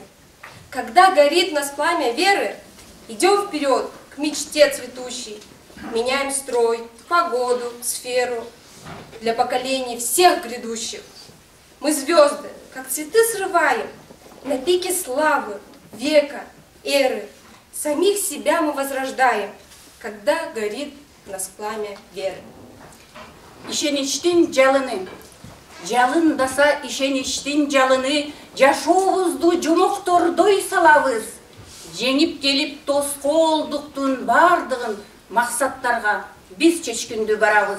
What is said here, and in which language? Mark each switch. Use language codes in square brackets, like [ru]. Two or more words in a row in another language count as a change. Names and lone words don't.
[ru] Когда горит нас пламя веры, идем вперед к мечте цветущей, меняем строй, погоду, сферу для поколений всех грядущих. Мы звезды, как цветы срываем, на пике славы, века, эры. Самих себя мы возрождаем, когда горит в нас пламя веры. [ky] Ишеничтин жалыны, жалындаса ишеничтин жалыны, жашообузду жомоктордой салабыз. Жеңип келип тоскоолдуктун бардыгын максаттарга биз чечкүндө барабыз.